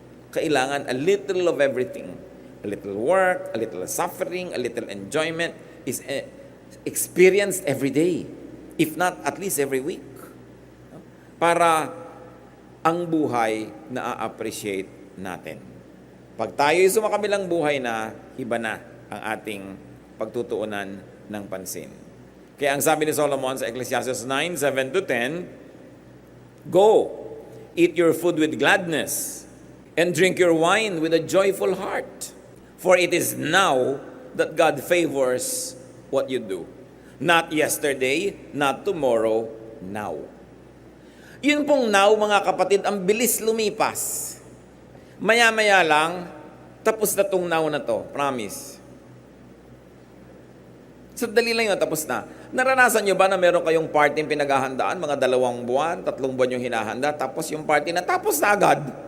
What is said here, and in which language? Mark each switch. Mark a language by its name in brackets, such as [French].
[English] Kailangan a little of everything. A little work, a little suffering, a little enjoyment is experienced every day. If not, at least every week. [Filipino] Para ang buhay na-appreciate natin. Pag tayo'y sumakabilang buhay na, iba na ang ating pagtutuunan ng pansin. Kaya ang sabi ni Solomon sa Ecclesiastes 9:7-10, [English] Go, eat your food with gladness, and drink your wine with a joyful heart. For it is now that God favors what you do. Not yesterday, not tomorrow, now. [Filipino] Yun pong now, mga kapatid, ang bilis lumipas. Maya-maya lang, tapos na tong now na to. Promise. Sandali lang yun, tapos na. Naranasan nyo ba na meron kayong party pinaghahandaan, mga 2 buwan, 3 buwan yung hinahanda, tapos yung party na tapos na agad.